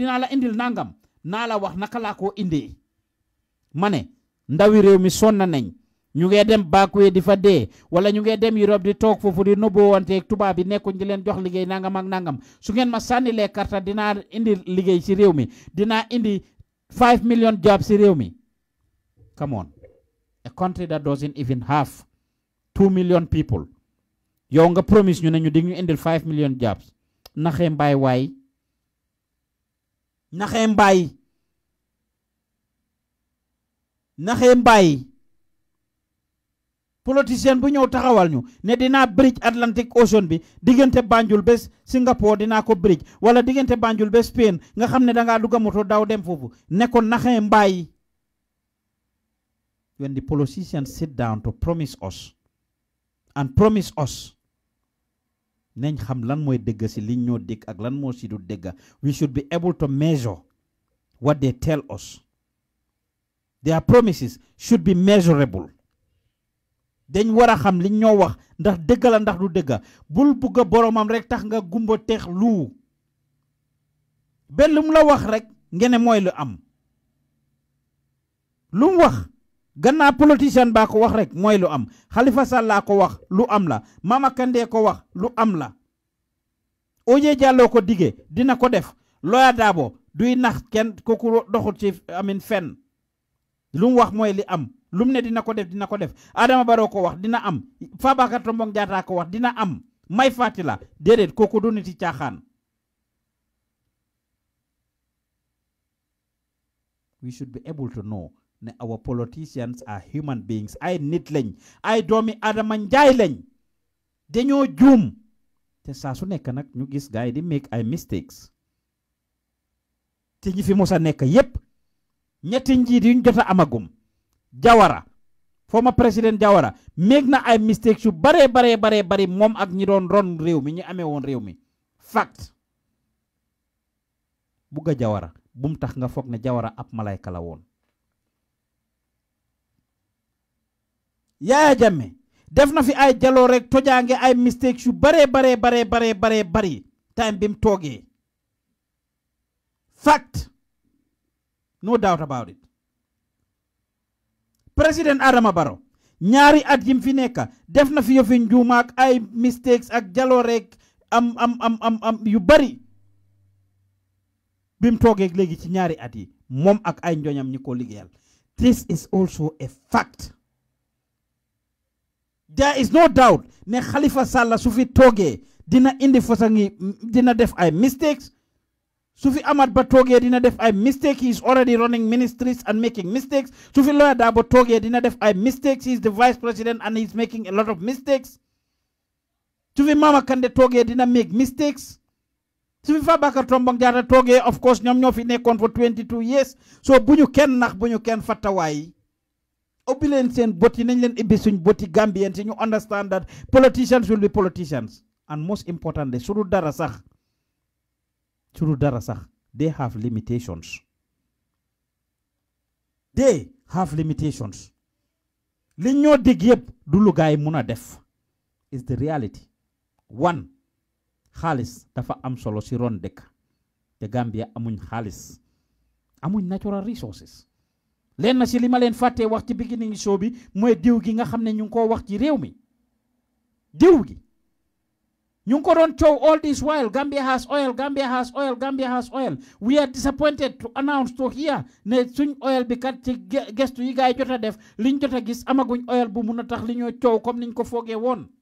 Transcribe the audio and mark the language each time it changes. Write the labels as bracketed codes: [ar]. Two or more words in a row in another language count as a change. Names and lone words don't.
[wo] dinaa la indil nangam naa la wax naka laa koo indee ma ne ndawi réew mi sonna nañ ñu ngee dem backway di fa dee wala ñu ngee dem Europe di toog foofu di nobbo wante tubaab bi nekkuñ di leen jox liggéey nangam ak nangam su ngeen ma sànni lee karta dinaa indi liggéey ci réew mi dinaa indi [en] 5 million jobs [wo] ci réew mi. [en] Come on, a country that doesn't even have 2 million people [wo] yow nga promise ñu ne ñu dig ñu indil [en] 5 million jobs [wo] naxee mbaay waay naxee mbaay politicien bu ñëw taxawal ñu ne dinaa [en] bridge Atlantic Ocean [wo] bi diggante Banjul bés Singapore dinaa ko bridge wala diggante Banjul bés Spain nga xam ne dangaa dugga moto daw dem foofu ne ko naxee mbaay. [en] When the politicians sit down to promise us and promise us [wo] nañ xam lan mooy dëgg si liñ ñoo dégg ak lan moo si du dëgg [en] we should be able to measure what they tell us. Their promises should be measurable. [wo] dañ war a xam liñ ñoo wax ndax dëgg la ndax du dëgg bul bugga boromam rek tax nga gumba teex lu benn lu mu la wax rek ngene mooy lu am lu mu wax gannaaw politicien baa ko wax rek mooy lu am Halifa Sallah ko wax lu am la Mama Kandeh ko wax lu am la Oje Jallow ko dige dina ko def Lawyer Darboe duy nax kenn kooku doxut ci amin fenn lu mu wax mooy li am lu mu ne dina ko def Adama Barrow ko wax dina am Fabakary Tombong Jatta ko wax dina am Mai Fatila déedéet kooku du niti caaxaan. [en] We should be able to know [wo] ne [en] our politicians are human beings [wo] ay nit lañ ay doomi Adama Njaay lañ dañoo juum te saa su nekk nag ñu gis gaay di make ay mistakes te ñi fi mosa nekk yépp ñetti njiit yuñ jota amagum Jawara former président Jawara make na ay mistakes yu bare bari moom ak ñi doon ron réew mi ñi amee woon réew mi fact bugga Jawara bum tax nga foog ne Jawara ab malayka la woon. Yaya Jammeh def na fi ay jaloo rek tojaange ay mistakes yu bare bari time bim toogee fact [en] no doubt about it. [wo] President Adama Barrow ñaari at yim fi nekk def na fi yofi njuuma ak ay mistakes ak jaloo rek am yu bari bim toogee léegi ci ñaari at yi moom ak ay njoñam ñi ko liggéeyal. [en] This is also a fact. There is no doubt [wo] ne Halifa Sallah su fi toogee dina indi fasangi dina def ay mistakes su fi Amat Bah toogee dina def ay mistakes. [en] He is already running ministries and making mistakes. [wo] su fi Lawyer Darboe toogee dina def ay mistakes. [en] He is the vice president and he is making a lot of mistakes. [wo] su fi Mama Kandeh toogee dina [en] make mistakes. [wo] su fi Fabakary Tombong Jatta toogee [en] of course [wo] ñoom ñoo fi nekkoon [en] for 22 years [wo] so bu ñu kenn nax bu ñu kenn fattawaay ubbi leen seen bot yi nañ leen ibbi suñ boti Gambians yi ñu [en] understand that politicians will be politicians and most importantly [wo] su dul dara sax [en] they have limitations. They have limitations. [wo] li ñoo dig yëpp du lu gaay mun a def [en] is the reality. One, [wo] xaalis dafa am solo si ron dëkk te Gambia amuñ xaalis amuñ [en] natural resources. [wo] leen na si li ma leen fàttee wax ci beginning show bi mooy diw gi nga xam ne ñu ngi koo wax ci réew mi diw gi ñu ngi ko doon coow [en] all this while Gambia has oil. We are disappointed to announce to here [wo] ne suñ oil bi kat ci gestu yi gaay jot a def liñ jot a gis amaguñ oil bu mun a tax li ñoo coow comme niñ ko foogee woon.